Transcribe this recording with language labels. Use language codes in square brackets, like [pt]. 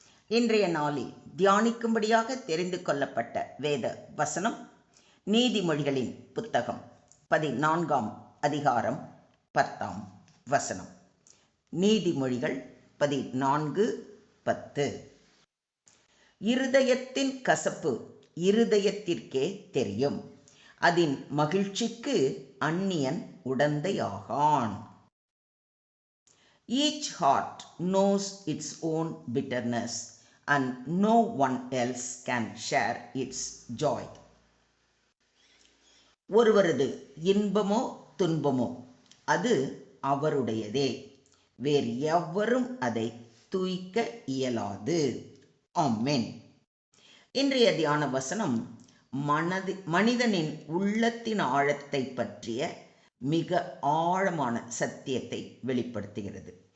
[ta] இன்றைய நாளில் தியானிக்கும்படியாக தெரிந்து கொள்ளப்பட்ட வேத வசனம் நீதிமொழிகளின் புத்தகம் 14ஆம் அதிகாரம் 10ஆம் வசனம். நீதிமொழிகள் 14:10. இருதயத்தின் கசப்பு இருதயத்திற்கே தெரியும், அதன் மகிழ்ச்சிக்கு அந்நியன் உடந்தையாகான். [en] Each heart knows its own bitterness, and no one else can share its joy. [ta] ஒருவரது இன்பமோ துன்பமோ அது அவருடையதே, வேறு எவரும் அதை தூய்க்க இயலாது. ஆமென். இன்றைய தியான வசனம் மனிதனின் உள்ளத்தின் ஆழத்தை பற்றிய மிக ஆழமான சத்தியத்தை வெளிப்படுத்துகிறது.